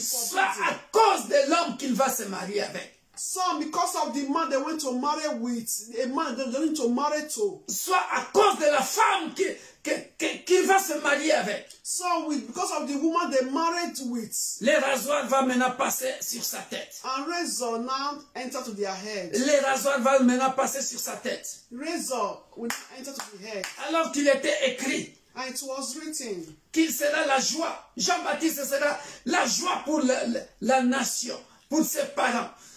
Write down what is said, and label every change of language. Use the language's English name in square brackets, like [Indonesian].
[French] Soit à cause de l'homme qu'il va se marier avec. [English] Some because of the man they went to marry with, a man they went to marry to. [French] Soit à cause de la femme qu'il va se marier avec. [English] So because of the woman they married with. [French] Les rasoirs vont maintenant passer sur sa tête. [English] And razor now enter to their head. [French] Les rasoirs vont maintenant passer sur sa tête. [English] Razor will enter to the head. [French] Alors qu'il était écrit. [English] And it was written. [French] Qu'il sera la joie. Jean-Baptiste sera la joie pour la nation, pour ses parents.